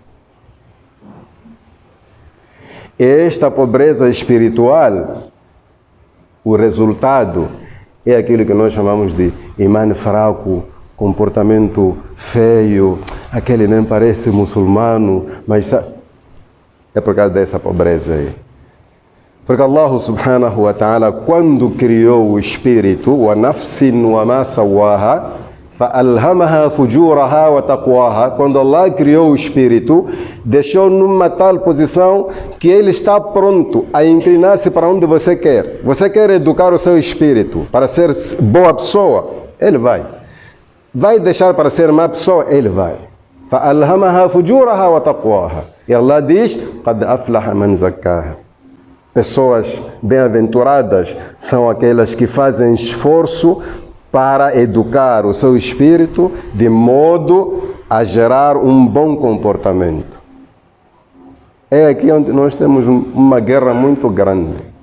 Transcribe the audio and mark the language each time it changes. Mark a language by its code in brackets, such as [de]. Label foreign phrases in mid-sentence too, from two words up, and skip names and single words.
[pt] Esta pobreza espiritual, o resultado é aquilo que nós chamamos de imã fraco, comportamento feio, aquele nem parece muçulmano, mas é por causa dessa pobreza aí. Porque Allah [ar] سبحانه وتعالى, [pt] quando criou o espírito, [ar] ونفس وما سواها فألهمها فجورها وتقواها, [pt] quando Allah criou o espírito, deixou numa tal posição que ele está pronto a inclinar-se para onde você quer. Você quer educar o seu espírito para ser boa pessoa? Ele vai. Vai deixar para ser má pessoa? Ele vai. [ar] فَأَلْهَمَهَا فُجُورَهَا وَتَقْوَاهَا. [pt] E Allah diz, [ar] قَدْ أَفْلَحَ مَنْ زَكَّاهَا. [pt] Pessoas bem-aventuradas são aquelas que fazem esforço para educar o seu espírito de modo a gerar um bom comportamento. É aqui onde nós temos uma guerra muito grande.